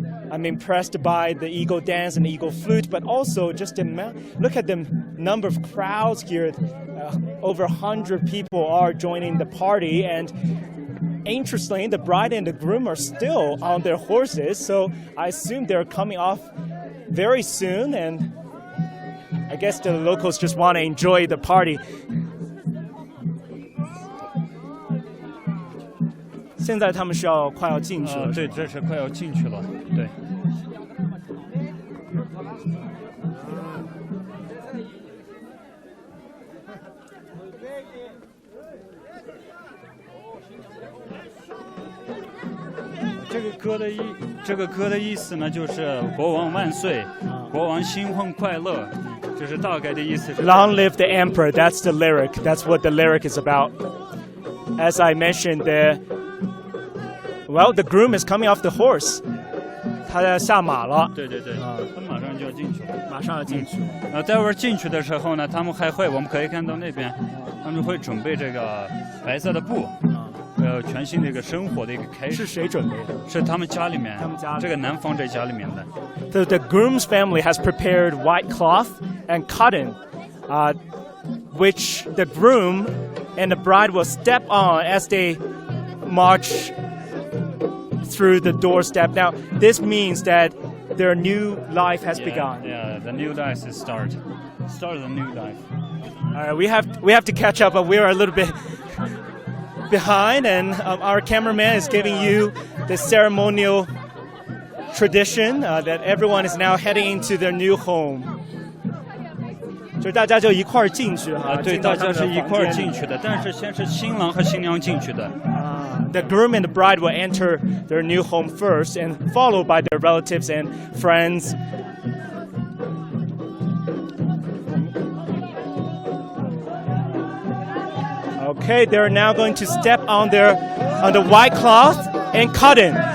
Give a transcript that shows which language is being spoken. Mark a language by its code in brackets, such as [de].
[en] I'm impressed by the eagle dance and the eagle flute, but also just look at the number of crowds here. Over 100 people are joining the party, and interestingly, the bride and the groom are still on their horses, so I assume they're coming off very soon, and I guess the locals just want to enjoy the party. [zh] 现在他们是快要进去了。对，这是快要进去了。对。这个歌的意思呢，就是国王万岁，国王新婚快乐，这是大概的意思。 [en] Long live the emperor. That's the lyric. That's what the lyric is about. As I mentioned, the groom is coming off the horse. [zh] 他要下马了。对，他马上就要进去了。马上要进去。待会儿进去的时候呢，他们还会，我们可以看到那边，他们会准备这个白色的布。全新的一个生活的一个开始。是谁准备的？是他们家里面，这个男方这家里面的。 [en] The groom's family has prepared white cloth and cotton, which the groom and the bride will step on as they march through the doorstep. Now, this means that their new life has begun. Yeah, the new life is start the new life. All right, we have to catch up, but we are a little bit behind, and our cameraman is giving you the ceremonial tradition that everyone is now heading into their new home. [zh] 就大家就一块儿进去哈。对，大家是一块儿进去的，但是先是新郎和新娘进去的。 [en] The groom and the bride will enter their new home first, and followed by their relatives and friends. Okay, they're now going to step on the white cloth and cotton.